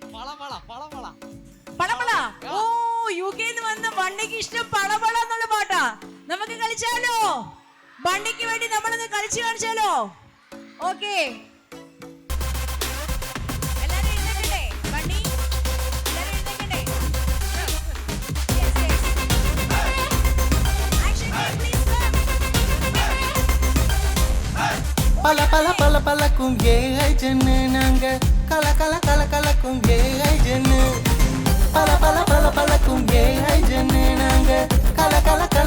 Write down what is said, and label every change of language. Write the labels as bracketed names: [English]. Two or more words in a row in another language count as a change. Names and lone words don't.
[Malayalam] പളപള. ഓ, യുകെന്ന് വന്ന ബണ്ണിക്ക് ഇഷ്ടം പളപള എന്നുള്ള പാട്ടാ. നമുക്ക് കളിച്ചാലോ? ബണ്ണിക്ക് വേണ്ടി നമ്മളൊന്ന് കളിച്ചു കാണിച്ചാലോ? ഓക്കെ, എല്ലാരും എഴുന്നേക്കട്ടെ. ബണ്ണി, എല്ലാരും എഴുന്നേക്കട്ടെ. [Tamil] பல பல பல பலக்கும் ஏஐ ஜென்னு நாங்க கல கல கல கலக்கும் ஏஐ ஜென்னு பல பல பல பலக்கும் ஏஐ ஜென்னு நாங்க கல கல கல